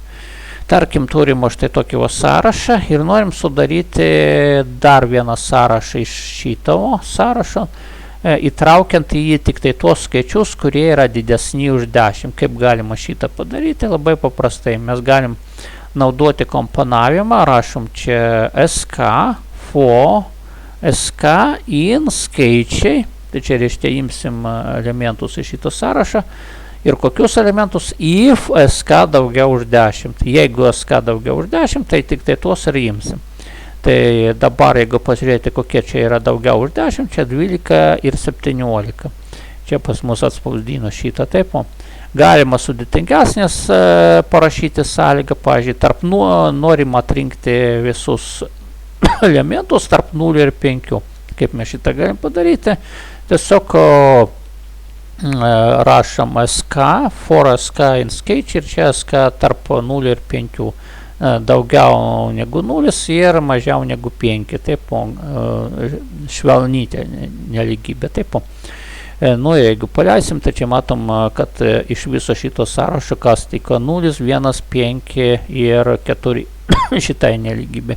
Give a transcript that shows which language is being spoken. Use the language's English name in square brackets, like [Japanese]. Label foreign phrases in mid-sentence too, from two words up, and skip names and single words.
[Lithuanian] Tarkim, turim štai tokį sąrašą ir norim sudaryti dar vieną sąrašą iš šito sąrašo, įtraukiant į jį tik tai tuos skaičius, kurie yra didesni už 10. Kaip galima šitą padaryti? Labai paprastai. Mes galim naudoti komponavimą, rašom čia sk, for, sk, in, skaičiai. Tai čia reiškia imsim elementus iš šito sąrašą. Ir kokius elementus? If sk daugiau už 10. Jeigu sk daugiau už 10, tai tik tai tuos ir imsim. Tai dabar, jeigu pasižiūrėti, kokie čia yra daugiau už 10, čia 12 ir 17. Čia pas mus atspausdino šitą taip. Galima sudėtingesnės parašyti sąlygą, pavyzdžiui, norim atrinkti visus elementus tarp 0 ir 5. Kaip mes šitą galim padaryti? Tiesiog rašom sk, for sk in skaičiai ir čia sk tarp 0 ir 5. Daugiau negu 0 ir mažiau negu 5, taip, švelnytė nelygybė, taip. Nu, jeigu paleisim, tai čia matom, kad iš viso šito sąrašo kas tik 0, 1, 5 ir 4 šitai nelygybė.